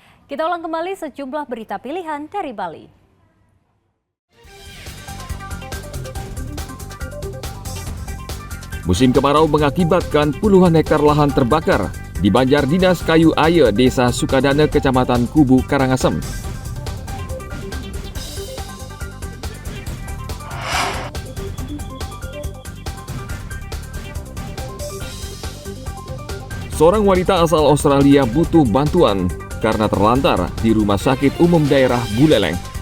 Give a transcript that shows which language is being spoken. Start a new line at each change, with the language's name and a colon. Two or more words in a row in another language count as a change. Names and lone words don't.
Indonesian: Kita ulang kembali sejumlah berita pilihan dari Bali. Musim kemarau mengakibatkan puluhan hektar lahan terbakar di Banjar Dinas Kayu Aye, Desa Sukadana, Kecamatan Kubu, Karangasem. Seorang wanita asal Australia butuh bantuan karena terlantar di Rumah Sakit Umum Daerah Buleleng.